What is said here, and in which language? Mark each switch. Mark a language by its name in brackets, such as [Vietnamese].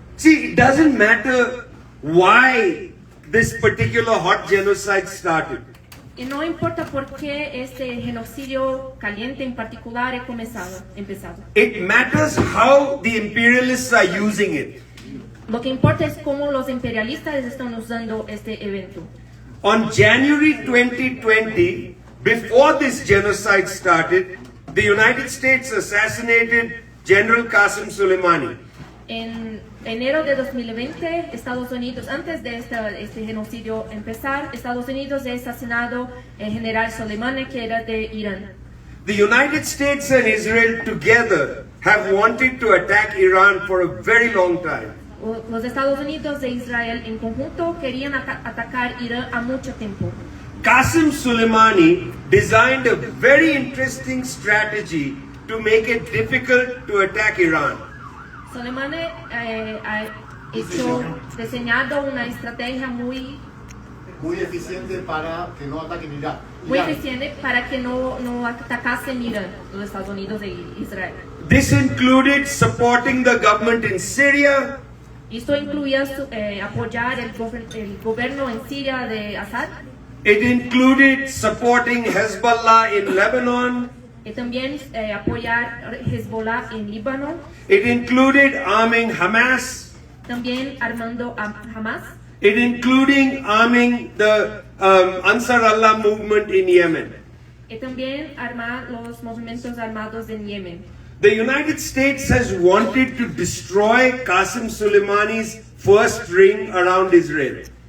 [English] See, it doesn't matter why this particular hot genocide started. [Spanish] Y no importa por qué este genocidio caliente en particular ha empezado. [English] It matters how the imperialists are using it. [Spanish] Lo que importa es cómo los imperialistas están usando este evento. [English] On January 2020, before this genocide started, the United States assassinated General Qasem Soleimani. [Spanish] En enero de 2020, Estados Unidos, antes de este genocidio empezar, Estados Unidos ha asesinado al general Soleimani, que era de Irán. [English] The United States and Israel together have wanted to attack Iran for a very long time. [Spanish] Los Estados Unidos e Israel en conjunto querían atacar Irán a mucho tiempo. [English] Qasem Soleimani designed a very interesting strategy to make it difficult to attack Iran. [Spanish] Soleimani ha diseñado una estrategia muy eficiente para que no ataquen Irak. eficiente para que no atacasen Irán, los Estados Unidos e Israel. [English] This included supporting the government in Syria. [Spanish] Esto incluía apoyar el gobierno en Siria de Assad. [English] It included supporting Hezbollah in Lebanon. [Spanish] Y también apoyar Hezbollah en Líbano. [English] It included arming Hamas. [Spanish] También armando a Hamas. [English] It including arming the Ansar Allah movement in Yemen. [Spanish] Y también armar los movimientos armados en Yemen. [English] The United States has wanted to destroy Qasem Soleimani's first ring around Israel.